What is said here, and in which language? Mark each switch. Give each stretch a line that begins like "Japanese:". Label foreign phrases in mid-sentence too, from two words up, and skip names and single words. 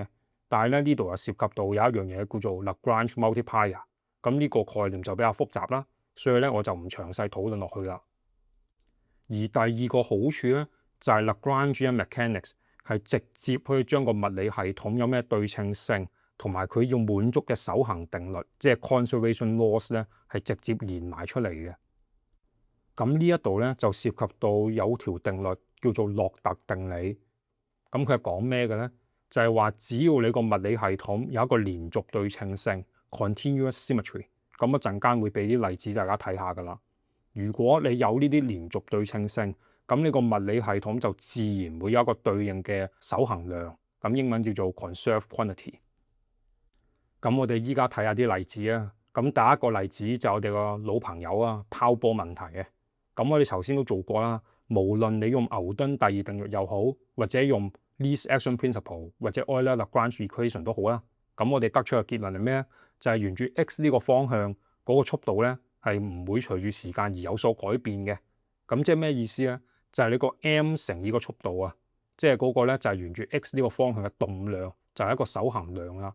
Cantonese: 但係咧呢度又涉及到有一樣嘢叫做
English: Lagrange multiplier，
Cantonese: 咁呢個概念就比較複雜啦，所以咧我就唔詳細討論落去啦。而第二個好處咧就係
English: Lagrangian mechanics
Cantonese: 係直接可以將個物理系統有咩對稱性，同埋佢要滿足嘅守恒定律，即係
English: conservation laws
Cantonese: 咧，係直接連埋出嚟嘅。咁呢一度咧就涉及到有條定律叫做洛特定理。咁佢係講咩嘅咧？就係話只要你個物理系統有一個連續對稱性
English: continuous symmetry，
Cantonese: 咁一陣間會俾啲例子大家睇下噶啦。如果你有呢啲連續對稱性，咁你個物理系統就自然會有一個對應嘅守恒量，咁英文叫做
English: conserved quantity。
Cantonese: 咁我哋依家睇下啲例子啊。咁第一個例子就係我哋個老朋友啊，拋波問題嘅。咁我哋頭先都做過啦。無論你用牛頓第二定律又好，或者用
English: least action principle
Cantonese: 或者
English: Euler-Lagrange equation
Cantonese: 都好啦。咁我哋得出嘅結論係咩咧？就係沿住 x 呢個方向嗰個速度咧係唔會隨住時間而有所改變嘅。咁即係咩意思咧？就係你個 m 乘以個速度啊，即係嗰個咧就係沿住 x 呢個方向嘅動量， 就係一個守恒量啦。